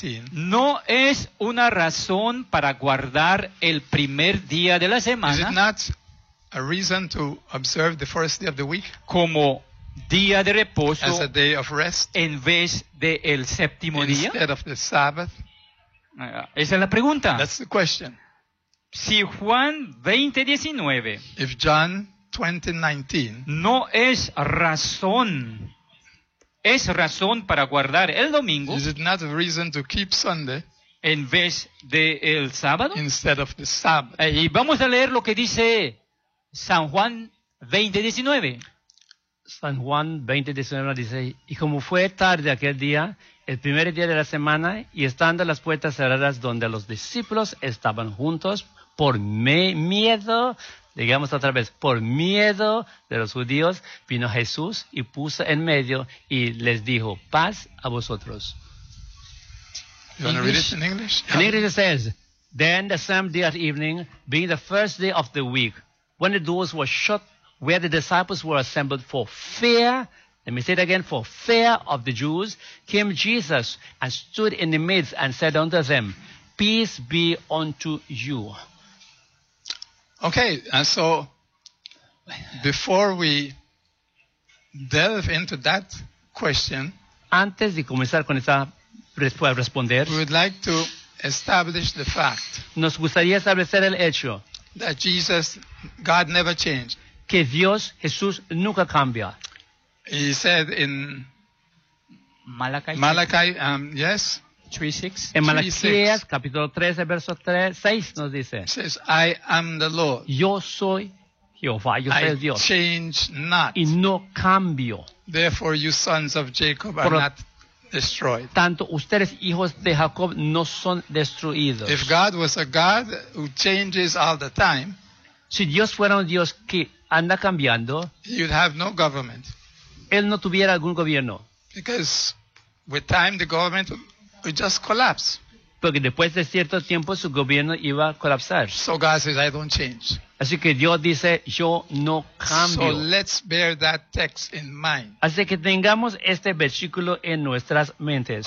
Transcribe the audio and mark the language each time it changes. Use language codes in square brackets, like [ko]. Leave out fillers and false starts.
[es] No es una razón para guardar el primer día de la semana. [en] Is it not a reason to observe the first day of the week? [es] Como día de reposo. [en] As a day of rest. [es] En vez de el séptimo [en] instead [es] día. [en] Instead of the Sabbath. [es] Esa es la pregunta. [en] That's the question. [es] Si Juan 20:19 no es razón. Es razón para guardar el domingo. [en] Is it not a reason to keep Sunday? [es] En vez de el sábado. [en] Instead of the Sabbath. [es] Y vamos a leer lo que dice San Juan 20:19. San Juan 20:19 dice: y como fue tarde aquel día, el primer día de la semana, y estando las puertas cerradas donde los discípulos estaban juntos, por miedo de los judíos, vino Jesús y puso en medio y les dijo, paz a vosotros. [en] You want to read it in English? In English it says, then the same day at evening, being the first day of the week, when the doors were shut where the disciples were assembled for fear, let me say it again, for fear of the Jews, came Jesus and stood in the midst and said unto them, peace be unto you. Okay, and so before we delve into that question, [es] antes de comenzar con esa responder, [en] we would like to establish the fact. [es] Nos gustaría establecer el hecho [en] that Jesus, God never changed. [es] Que Dios, Jesús, nunca cambia. [en] He said in Malachi 3:6. [es] En Malaquías, capítulo 13, verso 6, nos dice. [en] Says, I am the Lord. [es] Yo soy Jehová, yo soy Dios. [en] I change not. [es] Y no cambio. [en] Therefore, you sons of Jacob are not destroyed. [es] Tanto ustedes, hijos de Jacob, no son destruidos. [en] If God was a God who changes all the time, [es] si Dios fuera un Dios que anda cambiando, [en] you'd have no government. [es] Él no tuviera algún gobierno. [en] Because with time, the government would just collapse. [es] Porque después de cierto tiempo su gobierno iba a colapsar. [en] So God says, I don't change. [es] Así que Dios dice, yo no cambio. [en] So let's bear that text in mind. [es] Así que tengamos este versículo en nuestras mentes.